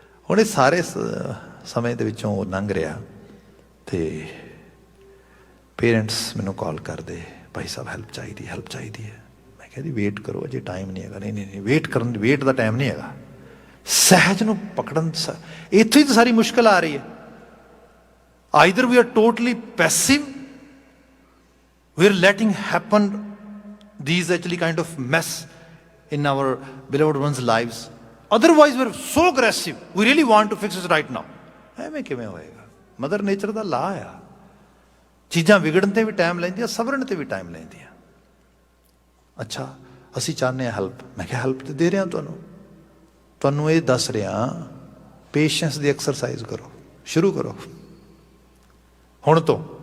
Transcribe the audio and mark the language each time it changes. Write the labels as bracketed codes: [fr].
[pa] ਹੁਣ ਇਹ ਸਾਰੇ ਸਮੇਂ ਦੇ ਵਿੱਚੋਂ ਉਹ ਲੰਘ ਰਿਹਾ, ਤੇ ਪੇਰੈਂਟਸ ਮੈਨੂੰ ਕਾਲ ਕਰਦੇ, ਭਾਈ ਸਾਹਿਬ ਹੈਲਪ ਚਾਹੀਦੀ ਹੈ। ਮੈਂ ਕਿਹਾ ਜੀ ਵੇਟ ਕਰੋ, ਅਜੇ ਟਾਈਮ ਨਹੀਂ ਹੈਗਾ। ਨਹੀਂ ਵੇਟ ਦਾ ਟਾਈਮ ਨਹੀਂ ਹੈਗਾ। ਸਹਿਜ ਨੂੰ ਪਕੜਨ, ਇੱਥੋਂ ਹੀ ਤਾਂ ਸਾਰੀ ਮੁਸ਼ਕਿਲ ਆ ਰਹੀ ਹੈ। Either we R totally passive, [en] we are letting happen these actually kind of mess in our beloved ones' lives. Otherwise we're so aggressive, we really want to fix it right now. [pa] ਐਵੇਂ ਕਿਵੇਂ ਹੋਏਗਾ? Mother nature ਦਾ ਲਾ ਆ, ਚੀਜ਼ਾਂ ਵਿਗੜਨ ਤੇ ਵੀ time ਲੈਂਦੀਆਂ, ਸਵਰਨ ਤੇ ਵੀ time ਲੈਂਦੀਆਂ। ਅੱਛਾ, ਅਸੀਂ ਚਾਹੁੰਦੇ ਹਾਂ ਹੈਲਪ। ਮੈਂ ਕਿਹਾ ਹੈਲਪ ਤੇ ਦੇ ਰਿਹਾ ਤੁਹਾਨੂੰ ਇਹ ਦੱਸ ਰਿਹਾ, ਪੇਸ਼ੈਂਸ ਦੀ ਐਕਸਰਸਾਈਜ਼ ਕਰੋ, ਸ਼ੁਰੂ ਕਰੋ ਹੁਣ ਤੋਂ।